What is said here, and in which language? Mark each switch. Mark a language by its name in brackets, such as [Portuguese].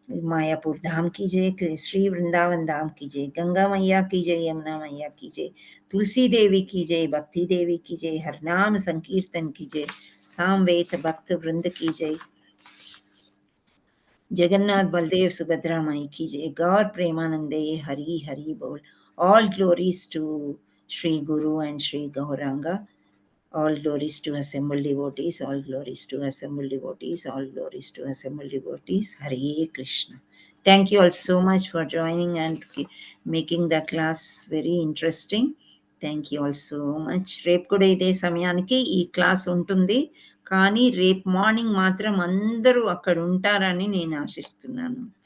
[Hindi] मायापुर धाम की जय। श्री वृंदावन धाम की जय। गंगा मैया की जय। यमुना मैया की जय। तुलसी देवी की जय। भक्ति देवी की जय। हरनाम संकीर्तन की जय। सामवेद भक्त वृंद की जय। जगन्नाथ बलदेव सुभद्रा माई की जय। गौर प्रेमानंदे हरि हरि बोल। [English] All glories to Sri Guru and Sri Gauranga. All glories to assembled devotees. All glories to assembled devotees. All glories to assembled devotees. Hare Krishna. Thank you all so much for joining and making the class very interesting. Thank you all so much. [Telugu] రేపు కూడా ఇదే సమయానికి ఈ class ఉంటుంది, కానీ రేపు morning మాత్రం అందరూ అక్కడ ఉంటారని నేను ఆశిస్తున్నాను.